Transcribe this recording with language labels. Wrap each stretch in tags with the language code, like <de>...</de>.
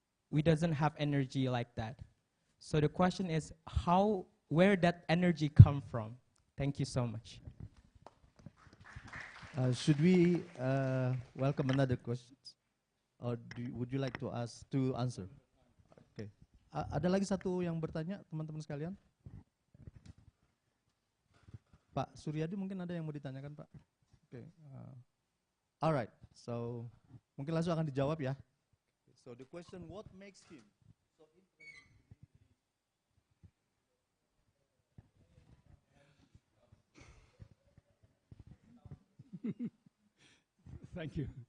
<en>We doesn't have energy like that. So the question is where that energy come from? Thank you so much. Should we welcome another question? Or would you like to answer? Okay.</en> <id>Ada lagi satu yang bertanya, teman-teman sekalian? Pak Suryadi mungkin ada yang mau ditanyakan, Pak? Oke.</id> <en>Alright, so</en> <id>mungkin langsung akan dijawab ya.</id> <en>So the question, what makes him so interesting? Thank you.</en>